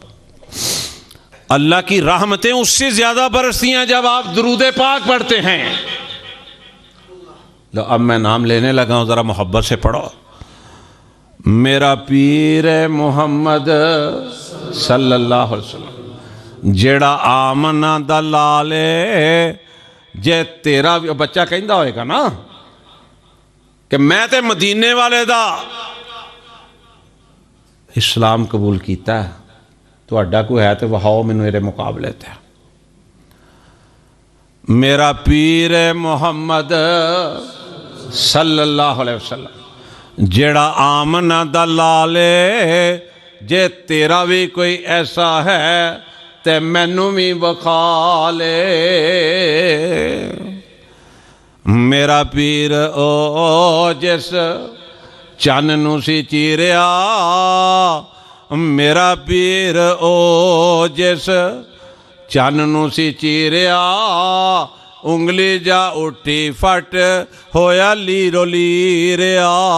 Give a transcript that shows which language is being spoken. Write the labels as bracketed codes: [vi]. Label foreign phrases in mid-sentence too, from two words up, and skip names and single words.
[ur] اللہ کی رحمتیں اس سے زیادہ برستی ہیں جب آپ درود پاک پڑھتے ہیں۔ لو اب میں نام لینے لگا ہوں، ذرا محبت سے پڑھو۔ [pa] میرا پیر محمد [ar] صلی اللہ علیہ وسلم، [pa] جیڑا آمنا دا لالے، جے تیرا بچہ کہندا ہوئے گا نا کہ میں تے مدینے والے دا اسلام قبول کیتا ہے، تو اڈا کوئی ہے تو وہاؤ میں میرے مقابلے تے۔ میرا پیر محمد [ar] صلی اللہ علیہ وسلم، [pa] جیڑا آمنا دا لالے، جے تیرا بھی کوئی ایسا ہے تے مینوں بھی بخا لے۔ میرا پیر او جس چن نو سی چیریا، میرا پیر او جس چن نو سی چیریا، انگلی جا اٹھی فٹ ہویا لیرو لیریا۔